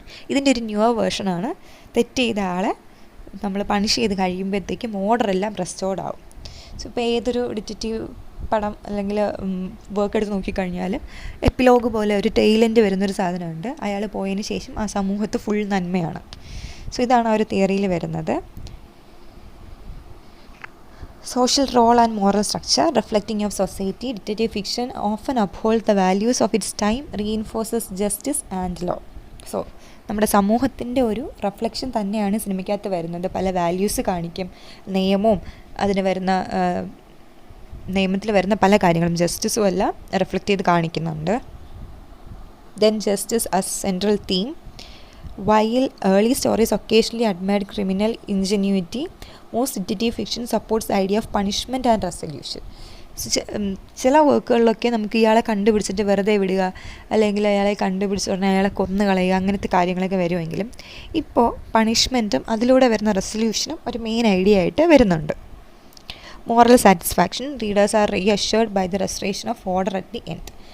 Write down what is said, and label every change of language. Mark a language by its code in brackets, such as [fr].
[ml] ഇതിൻ്റെ ഒരു ന്യൂവർ വേർഷനാണ് തെറ്റ് ചെയ്ത ആളെ നമ്മൾ പണിഷ് ചെയ്ത് കഴിയുമ്പോഴത്തേക്കും ഓർഡറെല്ലാം റെസ്റ്റോർഡ് ആവും. സോ ഇപ്പോൾ ഏതൊരു ഡിറ്റക്റ്റീവ് പടം അല്ലെങ്കിൽ വർക്ക് എടുത്ത് നോക്കിക്കഴിഞ്ഞാൽ എപ്പിലോഗ് പോലെ ഒരു ടെയിലെൻഡ് വരുന്നൊരു സാധനമുണ്ട്. അയാൾ പോയതിന് ശേഷം ആ സമൂഹത്ത് ഫുൾ നന്മയാണ്. സോ ഇതാണ് ആ ഒരു തിയറിയിൽ വരുന്നത്. [en] Social role and moral structure reflecting of society, detective fiction often upholds the values of its time, reinforces justice and law. [ml] So നമ്മുടെ സമൂഹത്തിൻ്റെ ഒരു റിഫ്ലക്ഷൻ തന്നെയാണ് സിനിമയ്ക്കകത്ത് വരുന്നത്. പല വാല്യൂസ് കാണിക്കും, നിയമവും അതിന് വരുന്ന നിയമത്തിൽ വരുന്ന പല കാര്യങ്ങളും ജസ്റ്റിസും എല്ലാം റിഫ്ലക്റ്റ് ചെയ്ത് കാണിക്കുന്നുണ്ട്. [en] Then justice as central theme. While early stories occasionally admired criminal ingenuity, most detective fiction supports the idea of punishment and resolution. [ml] ചില വർക്കുകളിലൊക്കെ നമുക്ക് ഇയാളെ കണ്ടുപിടിച്ചിട്ട് വെറുതെ വിടുക അല്ലെങ്കിൽ അയാളെ കണ്ടുപിടിച്ച ഉടനെ അയാളെ കൊന്നു കളയുക അങ്ങനത്തെ കാര്യങ്ങളൊക്കെ വരുമെങ്കിലും ഇപ്പോൾ പണിഷ്മെൻറ്റും അതിലൂടെ വരുന്ന റെസൊല്യൂഷനും ഒരു മെയിൻ ഐഡിയ ആയിട്ട് വരുന്നുണ്ട്. [en] Moral satisfaction. Readers are reassured by the restoration of order at the end.